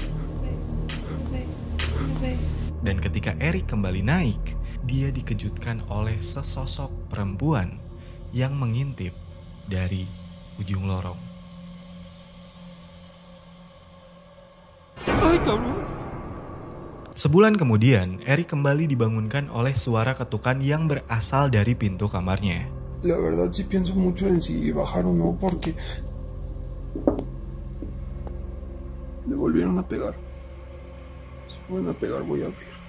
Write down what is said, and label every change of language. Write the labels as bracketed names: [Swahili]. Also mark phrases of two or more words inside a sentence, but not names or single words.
[Indonesian] Dan ketika Eric kembali naik, dia dikejutkan oleh sesosok perempuan yang mengintip dari ujung lorong. Sebulan kemudian, Eric kembali dibangunkan oleh suara ketukan yang berasal dari pintu kamarnya. [Spanish] La verdad sí pienso mucho en si bajar o no porque le volvieron a pegar. Si vuelven a pegar voy a abrir.